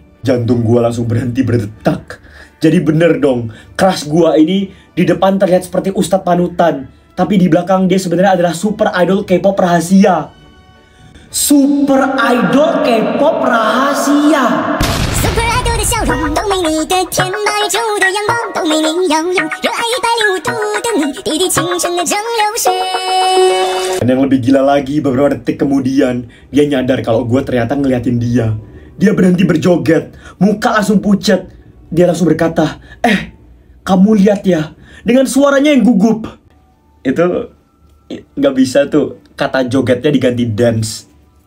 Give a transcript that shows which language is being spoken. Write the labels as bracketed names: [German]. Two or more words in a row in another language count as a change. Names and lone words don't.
[Indonesian] Jantung gue langsung berhenti berdetak. Jadi bener dong, crush gua ini di depan terlihat seperti ustadz panutan, tapi di belakang dia sebenarnya adalah [English] super idol K-pop [Indonesian] rahasia. [English] Super idol K-pop rahasia. Super idol [Chinese] 的笑容都没你的甜，那宇宙的阳光都没你耀眼，热爱105度的你，滴滴青春的蒸馏水。 [Indonesian] Dan yang lebih gila lagi, beberapa detik kemudian dia nyadar kalau gua ternyata ngeliatin dia. Dia berhenti berjoget, muka langsung pucat. Dia langsung berkata, kamu lihat ya, dengan suaranya yang gugup. Itu nggak bisa tuh, kata jogetnya diganti dance.